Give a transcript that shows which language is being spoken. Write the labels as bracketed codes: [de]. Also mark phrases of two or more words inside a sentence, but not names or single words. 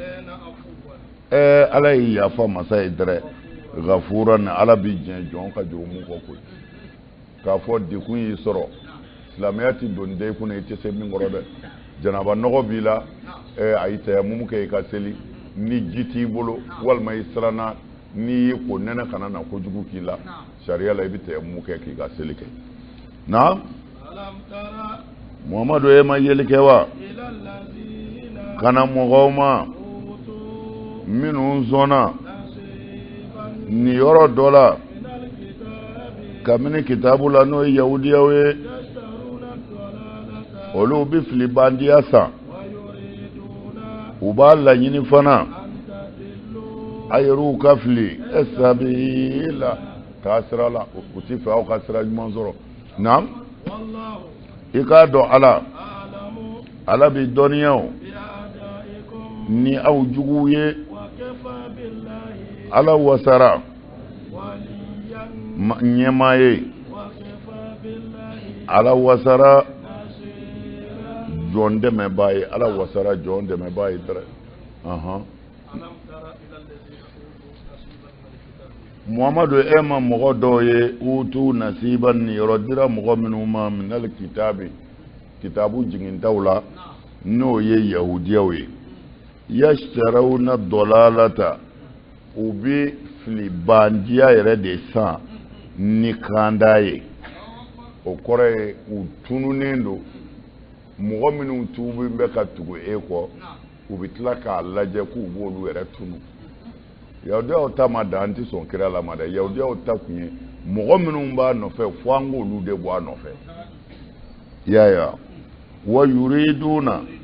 [bm] Ala ye yafa masa ye dɛrɛ gafuran Ala bi diɲɛ jɔn ka jurumu kɔ koyi k'a fɔ dekun y'i sɔrɔ silamɛya ti don den kunna i tɛ se min kɔrɔ dɛ janaba nɔgɔ b'i la a y'i tayamumu kɛ i ka seli ni ji t'i bolo walima i siranna n'i y'i ko nɛnɛ kana na kojugu k'i la sariya la i bɛ tayamumu kɛ k'i ka seli kɛ na [ar] ألم تر [bm] muhammadu e ma yelike wa [ar] إلى الذين [bm] kana mɔgɔw ma [ar] أوتوا [bm] minnu sɔnna [ar] نصيبا [bm] ni yɔrɔ dɔ la [ar] من الكتاب [bm] kabini kitabu la n'o ye yahudiyaw ye [ar] يشترون الضلالة [bm] olu bi fili bandiya san [ar] ويريدون [bm] u b'a laɲini fana [ar] أن تضلوا [bm] a yɛrɛw ka fili sabila taa sira la u ti fɛ aw ka sira ɲuman sɔrɔ naam [ar] والله [bm] i k'a dɔn ala [ar] أعلم [bm] ala bi dɔnniyaw [ar] بأعدائكم [bm] ni aw juguw ye [ar] وكفى بالله [bm] ala wasara [ar] وليا [bm] ɲɛmaa ye [ar] وكفى بالله [bm] ala wasara [ar] نصيرا [bm] jɔn dɛmɛbaa ye ala wasara jɔn dɛmɛbaa ye dɛrɛ [ar] ألم تر إلى الذين أوتوا نصيبا من الكتاب [bm] muhamadu e ma mɔgɔ dɔw ye [ar] أوتوا نصيبا [bm] ni yɔrɔ dira mɔgɔ minnu ma [ar] من الكتاب [bm] kitabu jigintaw la n'o ye yahudiyaw ye [ar] يشترون الضلالة [bm] u bi fili bandiya yɛrɛ de san ni kanda ye o kɔrɔ ye u tununen don mɔgɔ minnu tuubi bɛ ka tugu e kɔ u bɛ tila k'a lajɛ k'u b'olu yɛrɛ tunu yahudiyaw ta ma da an tɛ sɔn kira la ma dɛ yahudiyaw ta kun ye mɔgɔ minnu b'a nɔfɛ fo an k'olu de bɔ a nɔfɛ i y'a ye wa [ar] ويريدون